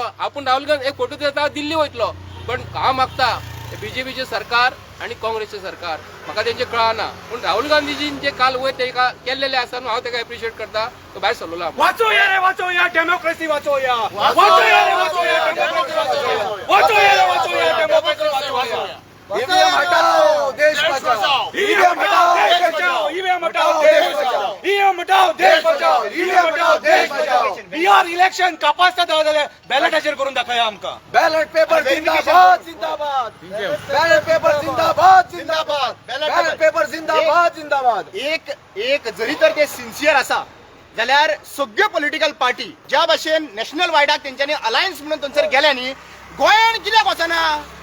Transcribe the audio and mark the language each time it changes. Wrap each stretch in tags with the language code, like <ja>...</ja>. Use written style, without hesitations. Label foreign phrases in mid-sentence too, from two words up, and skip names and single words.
<kok>आपूण राहुल गांधी एक फोटो देता दिल्ली वयतलो. पण हांव मागता बीजेपीचे सरकार आणि काँग्रेसचे सरकार म्हाका तेंचे कळना. पूण राहुल गांधीजीन जे काल वयर तेका केल्लेले आसा न्हू हांव तेका एप्रिशिएट करता. तो भायर सरलो. वाचोया रे वाचोया डेमोक्रेसी वाचोया. वाचोया रे वाचोया डेमोक्रेसी वाचोया. वाचोया रे वाचोया डेमोक्रेसी वाचोया.</kok> <hi>ईव्हीएम हटाओ देश बचाओ. ईवीएम हटाओ देश बचाओ. ईवीएम हटाओ देश बचाओ. ईवीएम हटाओ देश बचाओ. ईवीएम हटाओ देश बचाओ.</hi> <kok>बिहार इलेक्शन कापासता जाल्यार बॅलेटाचेर करून दाखया आमकां.</kok> <en>ballot paper</en> <hi>जिंदाबाद जिंदाबाद.</hi> <en>ballot paper</en> <hi>जिंदाबाद जिंदाबाद.</hi> <en>ballot paper</en> <hi>जिंदाबाद जिंदाबाद.</hi> <kok>एक जरी तर ते सिन्सियर आसा जाल्यार सगळ्यो</kok> <en>political party</en> <kok>ज्या भाशेन नॅशनल वायडाक तेंच्यांनी अलायन्स म्हणून थंयसर गेल्या न्ही, गोंयान कित्याक वचना?</kok>